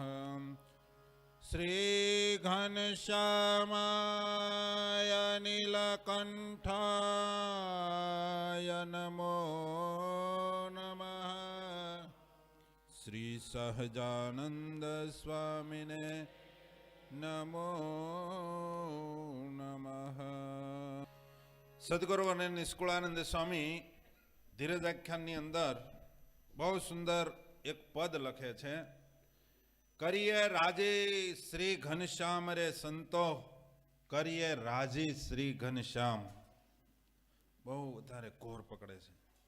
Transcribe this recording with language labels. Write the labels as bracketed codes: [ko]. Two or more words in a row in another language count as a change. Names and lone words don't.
[sa] श्री घनश्यामाय नीलकण्ठाय नमो नमः। श्री सहजानंद स्वामिने नमो नमः। [gu] सद्गुरु અને નિષ્કુળાનંદ સ્વામી ધીરજ આખ્યાનની અંદર બહુ સુંદર એક પદ લખે છે, કરીએ રાજી શ્રી ઘનશ્યામ રે સંતો, કરીએ રાજી શ્રી ઘનશ્યામ. બહુ વધારે કોર પકડે છે.